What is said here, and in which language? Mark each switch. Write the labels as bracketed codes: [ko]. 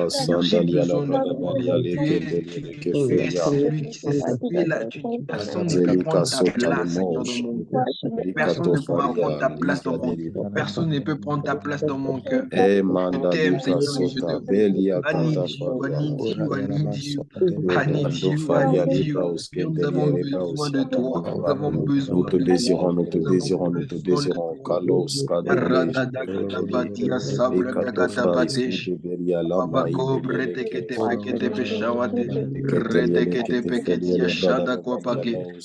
[fr] Seigneur, j'ai besoin de toi. Tu es celui qui tu es là. Personne ne peut prendre ta place, Seigneur, dans mon cœur. Personne ne pourra prendre ta place dans mon cœur. Personne ne peut prendre ta place dans mon cœur. Je t'aime, Seigneur, et je te [en] I need you, I need you, I need you, I need you, I need you. [fr] Seigneur, nous avons besoin de toi. Nous avons besoin de toi. Nous avons besoin de toi. Radadakatabatia sabradakatabatesh. Babako bretekete pekete peshawate. Retekete peketia shada kwapake.